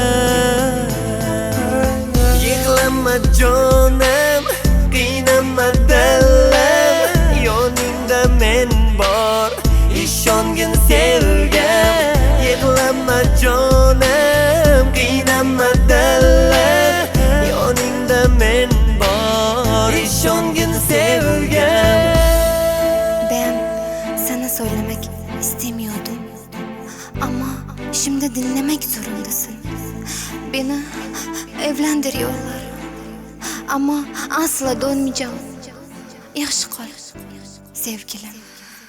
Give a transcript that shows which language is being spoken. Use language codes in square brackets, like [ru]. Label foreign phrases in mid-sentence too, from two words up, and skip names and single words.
[uz] Yig'lama jonim, qiynama dilim, yoningda men bor, ishongin sevgim. Yig'lama jonim, qiynama dilim, yoningda men bor, ishongin sevgim. [tr] Ben sana söylemek istemiyordum. Ama şimdi dinlemek zorundasın. Beni evlendiriyorlar. Ama asla dönmeyeceğim. [uz] Yaxshi qol, sevgilim.